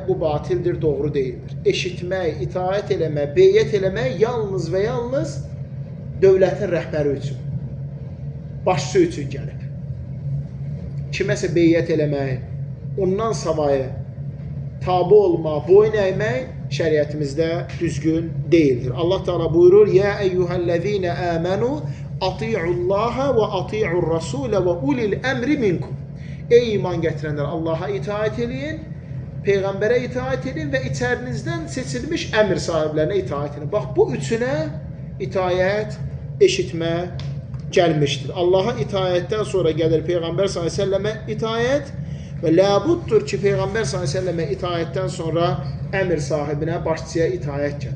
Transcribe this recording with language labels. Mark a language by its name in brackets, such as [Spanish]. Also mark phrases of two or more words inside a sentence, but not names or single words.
[Azerbaijani] Bu batildir, doğru deyildir. Eşitmək, itaət eləmək, beyyət eləmək yalnız və yalnız dövlətin rəhbəri üçün, başçı üçün gəlib. Kiməsə beyyət eləmək, ondan savayı tabi olmaq, boyun əymək şəriətimizdə düzgün deyildir. Allah Teala buyurur: [Arabic] "يا أيها الذين آمنوا أطيعوا الله وأطيعوا الرسول وأولي الأمر منكم." [Azerbaijani] Ey iman gətirənlər, Allaha itaət edin, peyğəmbərə itaət edin və içərinizdən seçilmiş əmr sahiblərinə itaət edin. Bax, bu üçünə itaət, eşitmə gəlmişdir. Allaha itaətdən sonra gəlir Peyğəmbər [Arabic] صلى الله عليه وسلم [Azerbaijani] itaət və labuddur ki, Peyğəmbər [Arabic] صلى الله عليه وسلم [Azerbaijani] itaətdən sonra əmr sahibinə, başçıya itaət gəlir.